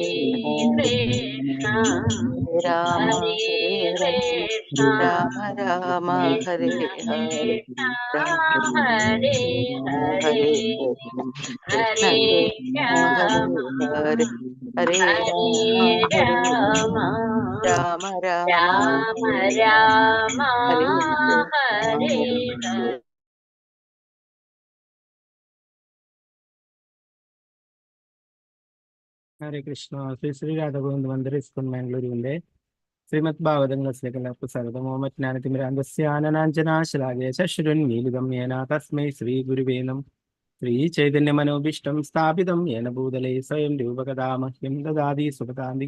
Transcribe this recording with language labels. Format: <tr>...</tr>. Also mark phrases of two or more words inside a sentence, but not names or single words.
<ml>Krishna, Hare Krishna, Krishna Krishna, Hare Hare, Hare Rama, Hare Rama, Rama Rama, Hare Hare. ഹരേ കൃഷ്ണ. ശ്രീ ശ്രീ രാധഗോവിന്ദ മന്ദിർ ഇസ്കോൺ മാംഗ്ലൂരുവിന്റെ ശ്രീമദ് ഭാഗവതങ്ങളിലേക്ക് എല്ലാവർക്കും സ്വാഗതം.</ml> <sa>ഓമജ്ഞാനതിമിരാന്തസ്യാനനാഞ്ജനാശലാകേ ചക്ഷുരുന്മീലിതം യേന തസ്മൈ ശ്രീ ഗുരുവേ നമഃ. ശ്രീ ചൈതന്യ മനോഭീഷ്ടം സ്ഥാപിതം യേന ഭൂതലേ സ്വയം രൂപകഥാ മഹ്യം ദദാതി സുഖതാന്തി.</sa>